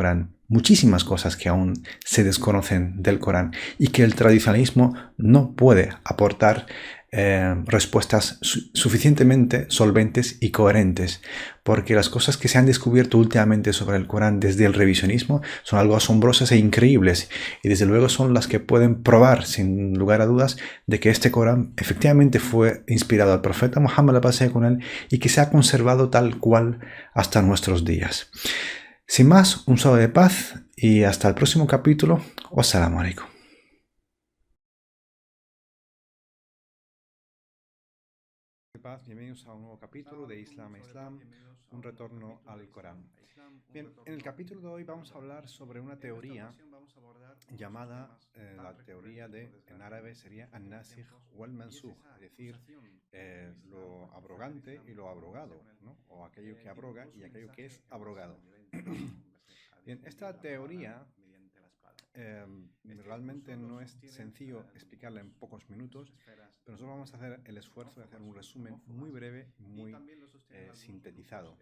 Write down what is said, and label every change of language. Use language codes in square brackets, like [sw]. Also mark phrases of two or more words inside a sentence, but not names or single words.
[es] Corán, muchísimas cosas que aún se desconocen del Corán y que el tradicionalismo no puede aportar respuestas suficientemente solventes y coherentes, porque las cosas que se han descubierto últimamente sobre el Corán desde el revisionismo son algo asombrosas e increíbles, y desde luego son las que pueden probar sin lugar a dudas de que este Corán efectivamente fue inspirado al profeta Muhammad, la paz sea con él, y que se ha conservado tal cual hasta nuestros días. Sin más, un saludo de paz y hasta el próximo capítulo. [ar] والسلام عليكم. [es] Paz, bienvenidos a un nuevo capítulo de Islam a Islam, un retorno al Corán. Bien, en el capítulo de hoy vamos a hablar sobre una teoría llamada la teoría en árabe sería [ar] الناسخ والمنسوخ, [es] es decir, lo abrogante y lo abrogado, ¿no? O aquello que abroga y aquello que es abrogado. Bien, esta teoría realmente no es sencillo explicarla en pocos minutos, pero nosotros vamos a hacer el esfuerzo de hacer un resumen muy breve, muy sintetizado.